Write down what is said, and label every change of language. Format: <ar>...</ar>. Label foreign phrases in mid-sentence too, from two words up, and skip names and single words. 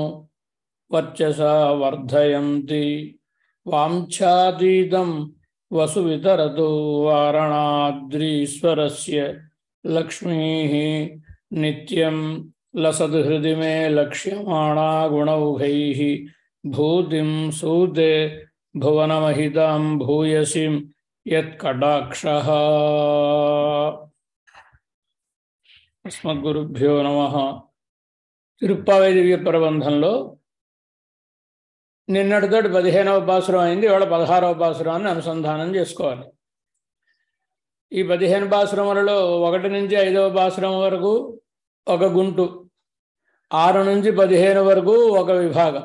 <sa>वर्चसा वर्धयन्ति वाञ्छातीतं वसुवितरतो वारणाद्रीश्वरस्य लक्ष्मीः नित्यं लसद्हृदि मे लक्ष्यमाणा गुणौघैः भूतिं सूते भुवनमहितां भूयसीं यत्कटाक्षः। अस्मद्गुरुभ्यो नमः।</sa> <te>తిరుప్పావై దివ్య ప్రబంధంలో నిన్నటితోటి 15వ పాసురం అయింది. ఇవాళ 16వ పాసురాన్ని అనుసంధానం చేసుకోవాలి. ఈ 15 పాసురములలో 1 నుంచి 5వ పాసురం వరకు ఒక గుంటు, 6 నుంచి 15 వరకు ఒక విభాగం.</te>